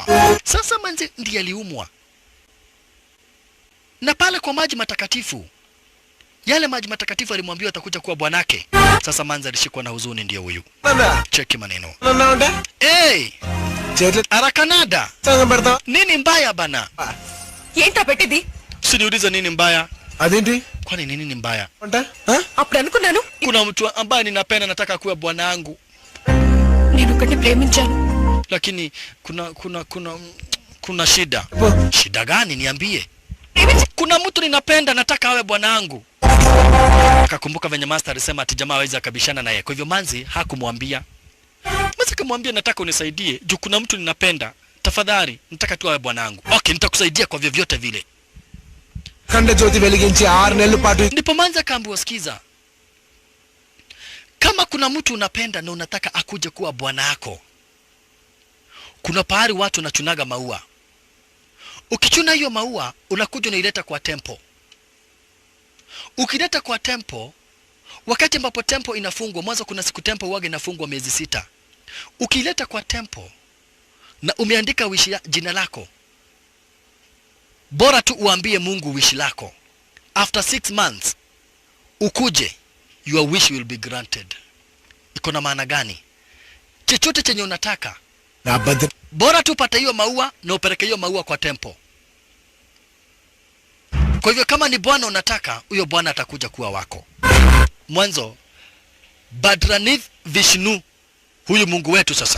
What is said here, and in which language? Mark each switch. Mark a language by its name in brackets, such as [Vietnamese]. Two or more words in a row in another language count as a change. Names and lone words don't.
[Swahili] Sasa manzi ndiye aliumwa. Na pale kwa maji matakatifu. Yale maji matakatifu alimwambia atakuja kuwa bwanake. Sasa manzi alishikwa na huzuni ndiye huyu. Cheki maneno. Arakanada. Nini mbaya bana? [Telugu] ఏంటా పెట్టింది? [Swahili] Usiniulize nini mbaya. [Telugu] అదేంటి? [Swahili] Kwani nini mbaya? [Telugu] అంటే అప్పుడు అనుకున్నాను [Swahili] Kuna mtu ambaye ninapenda nataka kuwa bwana wangu. [Telugu] నేను ఒకటి ప్రేమించాను. [Swahili] Lakini kuna shida. Shida gani niambie? Kuna mtu ninapenda nataka awe bwana wangu. Akakumbuka venye master alisema ati jamaa hawezi akabishana naye. Kwa hivyo manzi hakumwambia. Manzi akamwambia nataka unisaidie. Juu kuna mtu ninapenda. Tafadhali nataka tu awe bwana wangu. Okay, nitakusaidia kwa vyovyote vile. [Telugu] కండ జ్యోతి వెలిగించి 6 నెలల పాటు. [Swahili] Ndipo manzi akaambiwa sikiza. Kama kuna mtu unapenda na unataka akuje kuwa bwana yako. Kuna pahali watu wanachunaga maua. Ukichuna hiyo maua unakuja unaileta kwa temple. Ukileta kwa temple, wakati ambapo temple inafungwa, mwanzo kuna siku temple huaga inafungwa miezi 6. Ukileta kwa temple na umeandika wishi jina lako, bora tu uambie Mungu wishi lako. [English] After 6 months ukuje, your wish will be granted. [Swahili] Iko na maana gani? Chochote chenye unataka, bora tu pata hiyo maua na upeleke hiyo maua kwa temple. Kwa hivyo kama ni bwana unataka, huyo bwana atakuja kuwa wako. Mwanzo Badranith Vishnu, huyu Mungu wetu sasa.